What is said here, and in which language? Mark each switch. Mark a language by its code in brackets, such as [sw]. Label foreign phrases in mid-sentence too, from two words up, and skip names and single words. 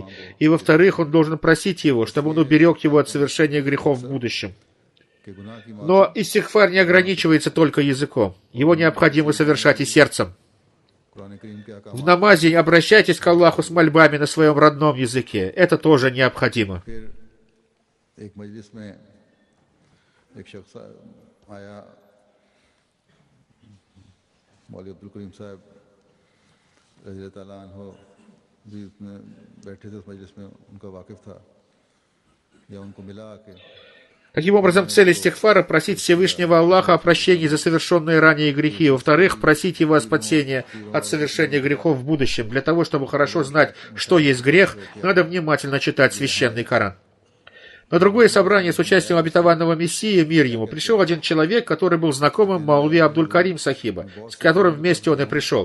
[ru] И во-вторых, он должен просить его, чтобы он уберег его от совершения грехов в будущем. Но истигфар не ограничивается только языком. Его необходимо совершать и сердцем. В намазе обращайтесь к Аллаху с мольбами на своем родном языке. Это тоже необходимо. [ur] مولوی عبدالکریم صاحب [ar] رضي الله عنه [ur] بھی اس میں بیٹھے تھے اس مجلس میں، ان کا واقف تھا یا ان کو ملا آ کے. [ru] Каким образом, цель истихфара — просить Всевышнего Аллаха о прощении за совершенные ранее грехи. Во-вторых, просить Его о спасении от совершения грехов в будущем. Для того, чтобы хорошо знать, что есть грех, надо внимательно читать Священный Коран. На другое собрание с участием обетованного Мессии, мир ему, пришел один человек, который был знакомым Маулви Абдуль-Карим Сахиба, с которым вместе он и пришел.